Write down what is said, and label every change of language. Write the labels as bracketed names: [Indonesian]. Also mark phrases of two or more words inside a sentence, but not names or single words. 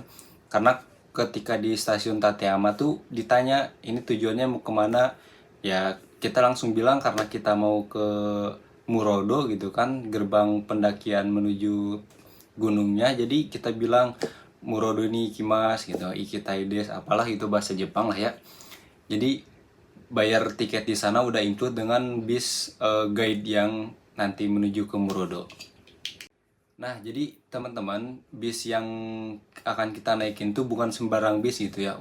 [Indonesian] Karena ketika di stasiun Tateyama tuh ditanya ini tujuannya mau kemana, ya kita langsung bilang karena kita mau ke Murodo gitu kan, gerbang pendakian menuju gunungnya. Jadi kita bilang [Japanese] Murodo ni ikimasu [Indonesian] gitu, [Japanese] 行きたいです, [Indonesian] apalah itu bahasa Jepang lah ya. Jadi bayar tiket di sana udah include dengan bis guide yang nanti menuju ke Murodo. Nah, jadi teman-teman, bis yang akan kita naikin tuh bukan sembarang bis gitu ya.